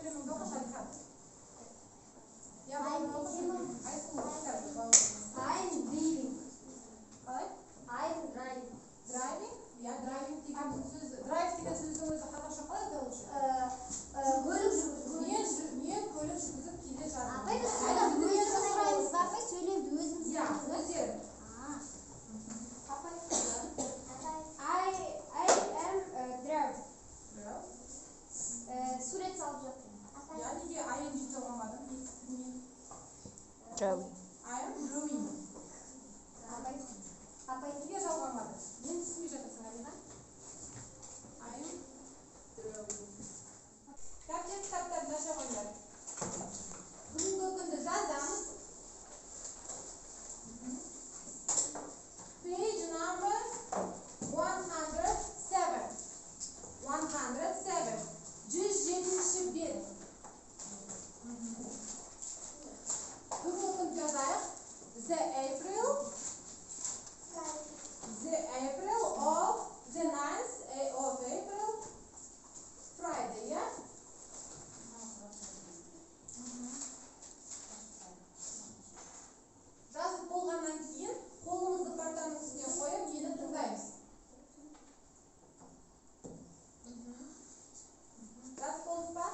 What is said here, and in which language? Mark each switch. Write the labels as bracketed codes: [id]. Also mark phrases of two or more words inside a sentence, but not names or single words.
[kk] Оқышы Алихан. [en] I'm reading. [kk] Қалай? [en] I'm driving. [kk] Driving? Я driving деген сөз, drive деген сөздің өзі қазақша қалай аталушы? Көлік жүргізу. Мен көлік жүргізіп келе жатырмын. Апай, біз сонда өзіміз сұраймыз ба? Апай сөйлеп өзіміз Иә, сұраймыз ба? өздері. Апай, [en] I am drive. [kk] Сурет салып жатырмын. Я неге ing жалғамадым? [en] Drawing. I am drawing. [kk] Апай, Неге жалғамады? Мен түсінбей жатырсың, Алина? [en] I am drawing. [kk] Кітаптарды аша қойыңдар. Бүгінгі күнді жазамыз. [en] Page number 107. 107. [kk] 107-ші бет. Бүгінгі күнді жазайық. [en] The April of the 9th of April, Friday, yeah? [kk] Жазып болғаннан кейін қолымызды партаның үстіне қойып, мені тыңдаймыз. Жазып болдыңыз ба?